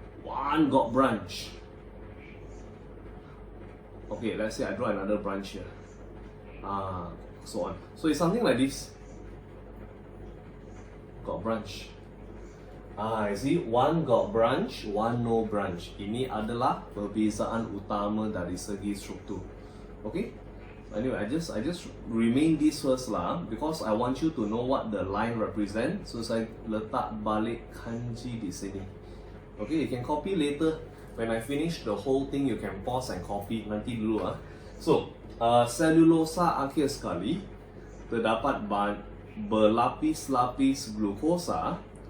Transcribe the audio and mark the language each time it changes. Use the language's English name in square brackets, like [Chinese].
[English] Okay, let's say I draw another branch here. So on. So it's something like this. Got branch. I see, one got branch, one no branch. [Malay] Ini adalah perbezaan utama dari segi struktur. Okay? [English] Anyway, I just remain this first lah, because I want you to know what the line represent. [Malay] So saya letak balik kanji di sini. [English] Okay, you can copy later. When I finish the whole thing, you can pause and copy. [Malay] Nanti dulu ah. So, selulosa akhir sekali terdapat berlapis-lapis glukosa.